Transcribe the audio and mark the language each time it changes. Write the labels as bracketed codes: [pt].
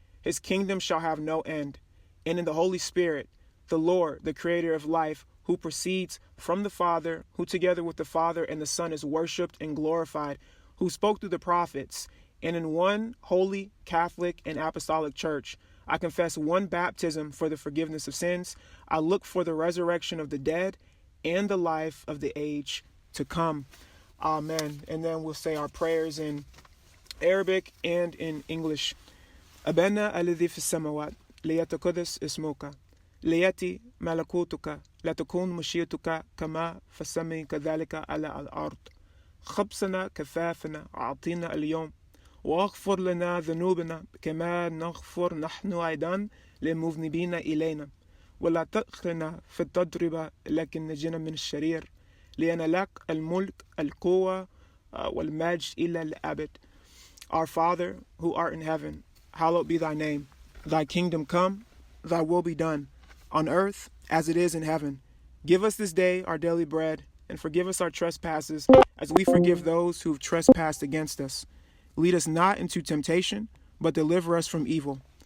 [en] His kingdom shall have no end. And in the Holy Spirit, the Lord, the creator of life, who proceeds from the Father, who together with the Father and the Son is worshipped and glorified, who spoke through the prophets, and in one holy, Catholic, and apostolic church, I confess one baptism for the forgiveness of sins. I look for the resurrection of the dead and the life of the age to come. Amen. And then we'll say our prayers in Arabic and in English. [ar] أبانا الذي في السماوات ليتقدس اسمك ليأتي ملكوتك لا تكون مشيئتك كما في السماء كذلك على الأرض خبزنا كفافنا أعطينا اليوم واغفر لنا ذنوبنا كما نغفر نحن أيضا للمذنبين إلينا ولا تدخلنا في التجربة لكن نجنا من الشرير لأن لك الملك القوة والمجد إلى الأبد. [en] Our Father, who art in heaven, hallowed be thy name. Thy kingdom come, thy will be done, on earth as it is in heaven. Give us this day our daily bread, and forgive us our trespasses, as we forgive those who've trespassed against us. Lead us not into temptation, but deliver us from evil.